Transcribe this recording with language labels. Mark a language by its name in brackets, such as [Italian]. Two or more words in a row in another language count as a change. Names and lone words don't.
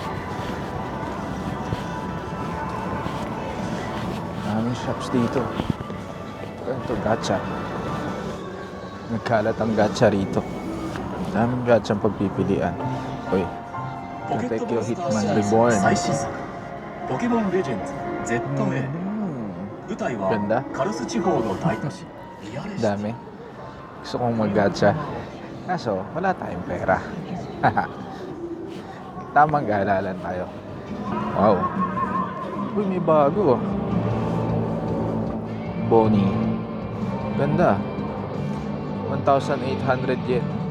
[Filipino] Maraming shops dito. Ito, gacha. Nagkalat ang gacha rito. Daming gacha ang pagpipilian. Uy, Katekyo Hitman Reborn. [Japanese] 最新作ポケモンレジェンズ ZA 舞台は [Filipino] Ganda. [Japanese] カルス地方の大都市リアレシティ [Filipino] Dami. Gusto kong mag-gacha. Kaso, wala tayong pera. Tamang galalan tayo. Wow. Uy, may bago. Bonnie. Ganda. 1,800 yen.